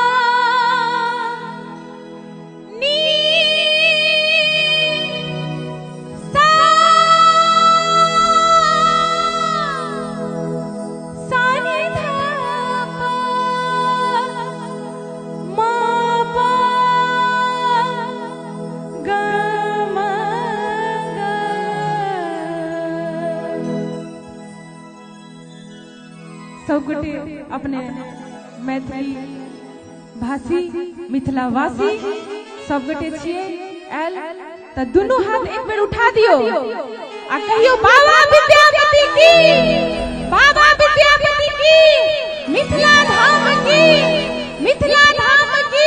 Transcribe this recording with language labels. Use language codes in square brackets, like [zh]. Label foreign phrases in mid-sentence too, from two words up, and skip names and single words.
[mai] नी सा सा नी धा पा मा पा गा मा गा। सब गोटे अपने मैथिली भाषी मिथिलावासी सब गोटे छियै आयल तऽ दुनू हाथ एक बेर उठा दियौ आ कहियो बाबा विद्यापति की, बाबा विद्यापति की, मिथिला धाम की, मिथिला धाम की।